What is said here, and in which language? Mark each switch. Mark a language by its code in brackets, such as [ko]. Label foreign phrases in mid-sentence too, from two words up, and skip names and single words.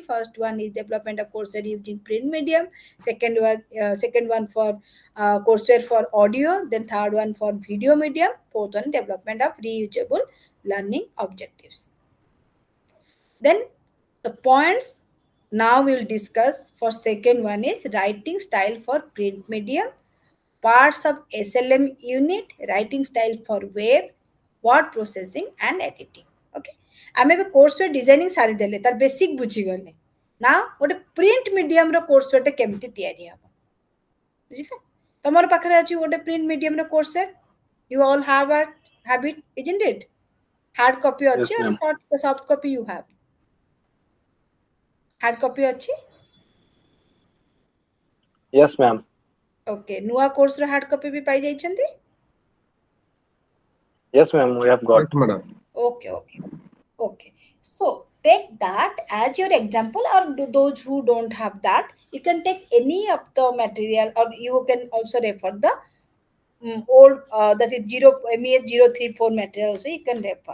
[en] First one is development of courseware using print medium, second one for courseware for audio, then third one for video medium, fourth one development of reusable learning objectives. Then the points now we will discuss for second one is writing style for print medium, parts of SLM unit, writing style for web, word processing and editing. Okay. [or] ଆମେ ଏବେ [en] courseware designing [or] ସାରିଦେଲେ, ତାର ବେସିକ୍ ବୁଝିଗଲେ। ନା ଗୋଟେ [en] print medium [or] କୋର୍ସୱେୟାରଟେ କେମିତି ତିଆରି ହେବ, ବୁଝିଲେ? ତମର ପାଖରେ ଅଛି ଗୋଟେ [en] print medium [or] କୋର୍ସୱେୟାର, [en] you all have it, isn't it? Hard copy Yes, [or] ଅଛି or [en] ma'am. soft copy you have? Hard copy ଅଛି? Yes, ma'am. [or] Okay, ନୂଆ କୋର୍ସର [en] hard copy [or] ବି ପାଇ ଯାଇଛନ୍ତି? [en] Yes, ma'am. We have got. Yes, madam. Okay. So take that as your example, or those who don't have that, you can take any of the material, or you can also refer the old that is MES-034 material also you can refer.